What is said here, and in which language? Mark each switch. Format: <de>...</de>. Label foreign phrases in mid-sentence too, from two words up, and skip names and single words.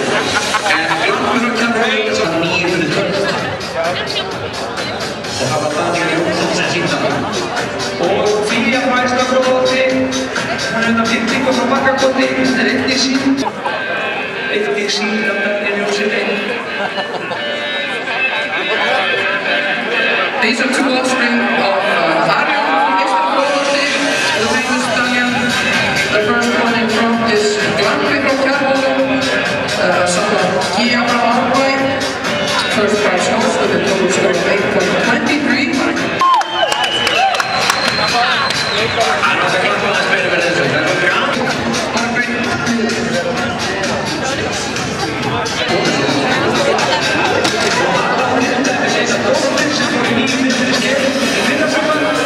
<is>En Glampi frá Kjarvalur sem 9 fyrir 12. Og það var Daniel Jónsson sem sýndi hann. Og Fía frá Eystra Gróðri. Hann pyntingur frá Bakkakoti, þetta einnig sín. Einnig sín af Daniel Jónssoni.</is> <en>These are 2 offspring of Arion from Eystra Gróðri, the famous Daniel. The first one in front is Glampi from Kjarvalur, son of Gia from Árbæ. First prize horse with a total score of 8.23.</en> <is>Hann átti að klappa aðeins meira fyrir þessu. Það var gaman. Þetta segir að Dóttir sem fór í 9 fyrir skeiðin í fyrrasumar.</is>